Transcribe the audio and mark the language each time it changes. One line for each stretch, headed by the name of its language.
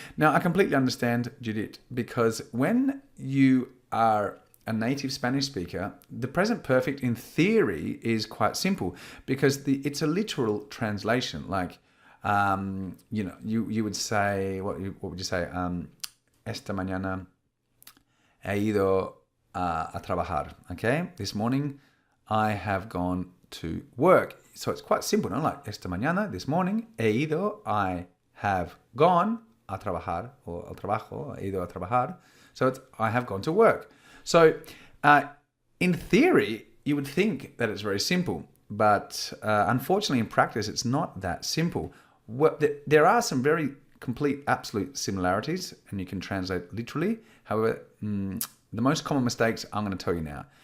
English: Now, I completely understand, Judith, because when you are a native Spanish speaker, the present perfect in theory is quite simple, because it's a literal translation. Like, you would say, what would you say?
Spanish: Esta mañana he ido a trabajar.
English: Okay, this morning I have gone to work. So it's quite simple, no? Like,
Spanish: esta mañana,
English: this morning,
Spanish: he ido,
English: I have gone
Spanish: a trabajar,
English: or
Spanish: al trabajo, he ido a trabajar.
English: So it's, I have gone to work. So, in theory, you would think that it's very simple, but unfortunately in practice, it's not that simple. There are some very complete, absolute similarities, and you can translate literally. However, the most common mistakes I'm going to tell you now.